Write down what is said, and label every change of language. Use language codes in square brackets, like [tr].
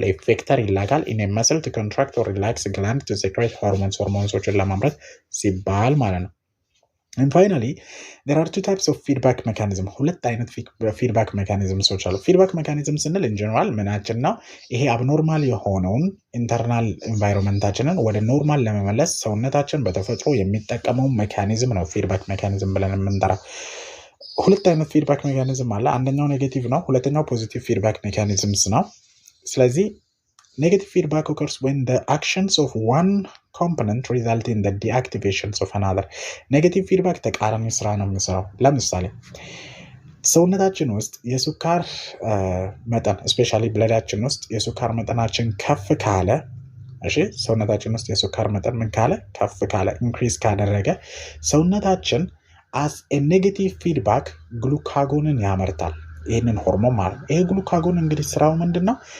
[en] ለኢፌክተር ይላካል in a muscle to contract or relax gland to secrete hormones ለማምረት ሲባል ማለት ነው። and finally there are two types of feedback mechanism። [am] ሁለት አይነት [en] feedback mechanisms አሉ። feedback mechanism ስንል in general ምናችን ነው? [am] ይሄ abnormal የሆነውን ኢንተርናል ኤንቫይሮንመንታችንን ወደ ኖርማል ለመመለስ ሰውነታችን በተፈጥሮ የሚጠቀመው ሜካኒዝም ነው feedback mechanism ብለን የምንጠራው። ሁለት አይነት ፊድባክ ሜካኒዝም አለ። አንደኛው ኔጌቲቭ ነው፣ ሁለተኛው ፖዚቲቭ ፊድባክ ሜካኒዝምስ ነው። ስለዚህ [en] negative feedback occurs when the actions of one component result in the deactivations of another. [am] negative feedback ተቃራኒ ስራ ነው የሚሰራው። ለምሳሌ ሰውነታችን ውስጥ የሱካር መጠን ስፔሻሊ ብለዳችን ውስጥ የሱካር መጠናችን ከፍ ካለ እሺ ሰውነታችን ውስጥ የሱካር መጠን ምን ካለ ከፍ ካለ ኢንክሪዝ ካደረገ ሰውነታችን [en] as a negative feedback [am] ግሉካጎንን ያመርታል። ይሄንን ሆርሞን ማለት ይሄ ግሉካጎን እንግዲህ ስራው ምንድነው?